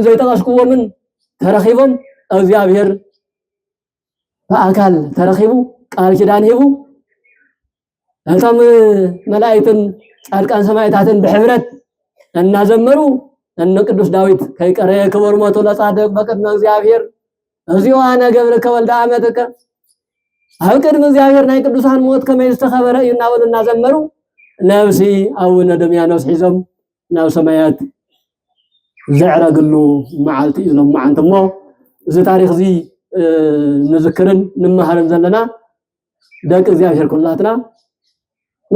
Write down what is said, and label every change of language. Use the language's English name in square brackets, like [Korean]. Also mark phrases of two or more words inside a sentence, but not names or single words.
[Tigrinya] ዘይጠቀስኩዎምን ተረኺቦም እግዚአብሔር በአካል ተረኺቡ ቃል ኪዳን ሂቡ እቶም መላእክትን ጻድቃን ሰማዕታትን ብሕብረት እናዘመሩ እነ ቅዱስ ዳዊት ከይቀረየ [Geez] ክብር ሞቱ ለጻድቅ በቅድመ እግዚአብሔር [Tigrinya] እዚሁ [Geez] አነ ገብርከ ወልደ አመትከ [Tigrinya] አብ ቅድመ እግዚአብሔር ናይ ቅዱሳን ሞት ከመይ ዝተኸበረ እዩ እናበሉ እናዘመሩ ነፍሲ አቡነ ድምያኖስ ሒዞም ናብ ሰማያት ዘዕረግሉ መዓልቲ ኢሎም መዓንት እሞ እዚ ታሪክ እዚ ንዝክርን ንመሃርን ዘለና ደቂ እግዚአብሔር ኩላትና ናይ